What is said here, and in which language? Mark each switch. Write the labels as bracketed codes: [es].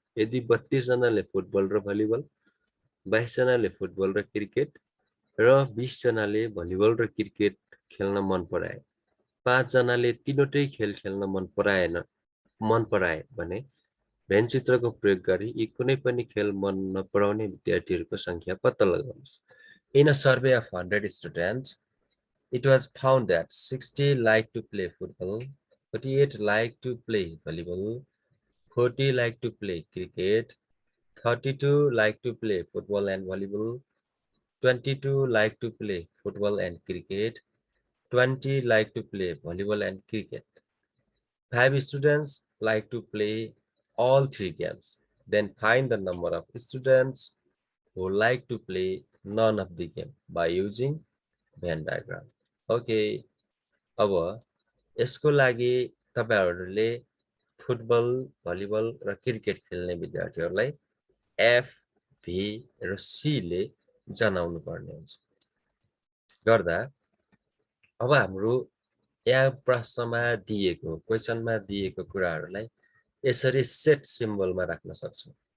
[ne] यदि 32 जनाले फुटबल र भलिबल, 22 जनाले फुटबल र क्रिकेट र 20 जनाले भलिबल र क्रिकेट खेल्न मन पराए, 5 जनाले तीनवटै खेल खेल्न मन पराए भने व्यञ्चित्रको प्रयोग गरी यी कुनै पनि खेल मन नपराउने विद्यार्थीहरुको संख्या पत्ता लगाउनुस्। [en] In a survey of 100 students, it was found that 60 like to play football, 48 like to play volleyball, 40 like to play cricket, 32 like to play football and volleyball, 22 like to play football and cricket, 20 like to play volleyball and cricket. 5 students like to play all 3 games. Then find the number of students who like to play none of the game by using Venn diagram. [ne] Okay, अब यसको लागि तपाईहरुले football, volleyball र cricket खेल्ने विद्यार्थीहरुलाई F, V र C ले जनाउनु पर्ने हुन्छ। गर्दा अब हाम्रो यहाँ प्रश्नमा दिएको क्वेशनमा दिएको कुराहरुलाई यसरी सेट सिम्बलमा राख्न सक्छौं।